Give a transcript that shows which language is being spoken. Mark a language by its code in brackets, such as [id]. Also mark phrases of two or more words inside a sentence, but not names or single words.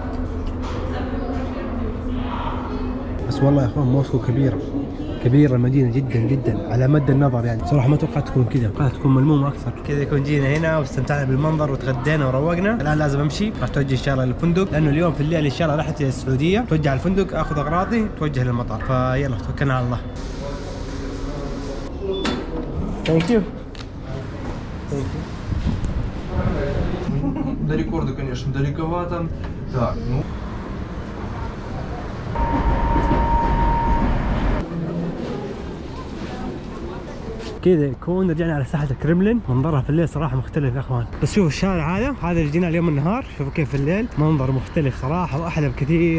[ar] بس والله يا اخوان موسكو كبيرة المدينة جدا جدا على مد النظر، يعني صراحة ما توقعت تكون كذا، توقعت تكون ملمومة أكثر. كذا يكون جينا هنا واستمتعنا بالمنظر وتغدينا وروقنا. الآن لازم أمشي، راح توجه إن شاء الله للفندق، لأنه اليوم في الليل إن شاء الله رحت إلى السعودية، توجه على الفندق آخذ أغراضي توجه للمطار. فيلا توكلنا على الله. [en] Thank you. [ru] До рекорда, конечно, далековато. Так, ну. [ar] كذا يكون رجعنا على ساحة الكرملين. منظرها في الليل صراحة مختلف يا اخوان. بس شوفوا الشارع هذا اللي جينا اليوم النهار، شوفوا كيف في الليل منظر مختلف صراحة واحلى بكثير.